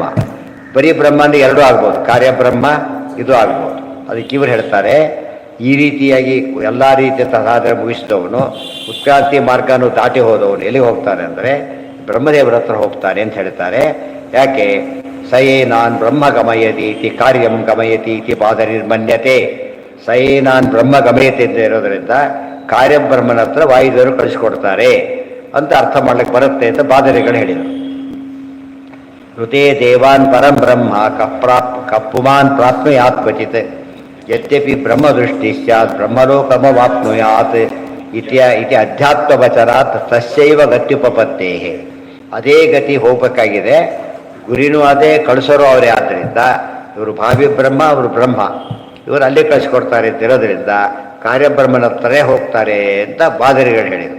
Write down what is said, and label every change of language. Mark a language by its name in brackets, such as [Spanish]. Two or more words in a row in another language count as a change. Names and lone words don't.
[Kannada] ಬರೀ ಬ್ರಹ್ಮ ಅಂದರೆ ಎರಡೂ ಆಗ್ಬೋದು, ಕಾರ್ಯಬ್ರಹ್ಮ ಇದು ಆಗ್ಬೋದು. ಅದಕ್ಕೆ ಇವರು ಹೇಳ್ತಾರೆ, ಈ ರೀತಿಯಾಗಿ ಎಲ್ಲ ರೀತಿಯ ಸಾಧನೆ ಮುಗಿಸಿದವನು, ಉತ್ಕ್ರಾಂತಿ ಮಾರ್ಗವನ್ನು ದಾಟಿ ಹೋದವನು ಎಲ್ಲಿ ಹೋಗ್ತಾನೆ ಅಂದರೆ ಬ್ರಹ್ಮದೇವರ ಹತ್ರ ಹೋಗ್ತಾನೆ ಅಂತ ಹೇಳ್ತಾರೆ. [Sanskrit] ಯಾಕೆ? ಸಯೇನಾನ್ ಬ್ರಹ್ಮ ಗಮಯತಿ ಇತಿ ಕಾರ್ಯಂ ಗಮಯತಿ ಇತಿ ಬಾದರಿರ್ಮನ್ಯತೆ. ಸಯೇನಾನ್ ಬ್ರಹ್ಮ ಗಮಯತಿ [Kannada] ಅಂತ ಇರೋದರಿಂದ ಕಾರ್ಯಬ್ರಹ್ಮನ ಹತ್ರ ವಾಯುದೇವರು ಕಳಿಸ್ಕೊಡ್ತಾರೆ ಅಂತ ಅರ್ಥ ಮಾಡ್ಲಿಕ್ಕೆ ಬರುತ್ತೆ ಅಂತ ಬಾದರಿಗಳು ಹೇಳಿದರು. [Sanskrit] ಋತೇ ದೇವಾನ್ ಪರಂ ಬ್ರಹ್ಮ ಕಪ್ಪುಮಾನ್ ಪ್ರಾಪ್ನುಯಾತ್ ಕ್ವಚಿತ್ ಯದ್ಯಪಿ ಬ್ರಹ್ಮದೃಷ್ಟಿ ಸ್ಯಾತ್ ಬ್ರಹ್ಮಲೋಕಮವಾಪ್ನುಯಾತ್ ಇತಿ ಅಧ್ಯಾತ್ಮವಚರಾತ್ ತಸ್ಯೈವ ಗತ್ಯುಪಪತ್ತೇ. [Kannada] ಅದೇ ಗತಿ ಹೋಗಬೇಕಾಗಿದೆ, ಗುರಿನೂ ಅದೇ, ಕಳಿಸೋರು ಅವರೇ. ಆದ್ದರಿಂದ ಇವರು ಭಾವಿ ಬ್ರಹ್ಮ, ಅವರು ಬ್ರಹ್ಮ, ಇವರು ಅಲ್ಲಿ ಕಳಿಸ್ಕೊಡ್ತಾರೆ ಅಂತ ಇರೋದ್ರಿಂದ ಕಾರ್ಯಬ್ರಹ್ಮನ ಹತ್ರನೇ ಹೋಗ್ತಾರೆ ಅಂತ ಬಾದರಿಗಳು ಹೇಳಿದರು.